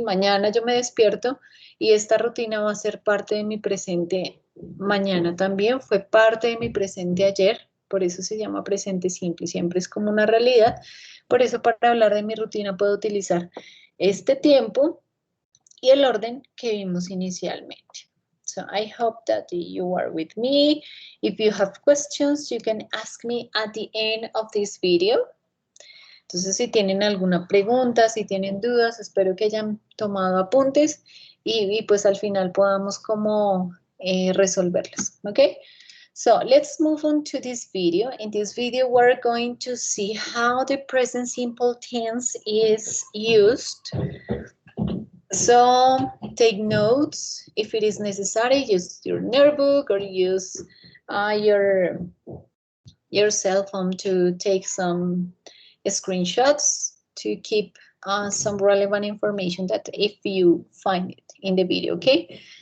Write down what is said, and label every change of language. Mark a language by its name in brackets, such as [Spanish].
[Spanish] Mañana yo me despierto y esta rutina va a ser parte de mi presente mañana también, fue parte de mi presente ayer, por eso se llama presente simple, siempre es como una realidad. Por eso para hablar de mi rutina puedo utilizar este tiempo y el orden que vimos inicialmente. [English] So I hope that you are with me. If you have questions, you can ask me at the end of this video. [Spanish] Entonces, si tienen alguna pregunta, si tienen dudas, espero que hayan tomado apuntes y pues al final podamos como resolverlas, ¿ok? [English] So let's move on to this video. In this video, we're going to see how the present simple tense is used. So take notes if it is necessary. Use your notebook or use your cell phone to take some screenshots to keep some relevant information that if you find it in the video, okay?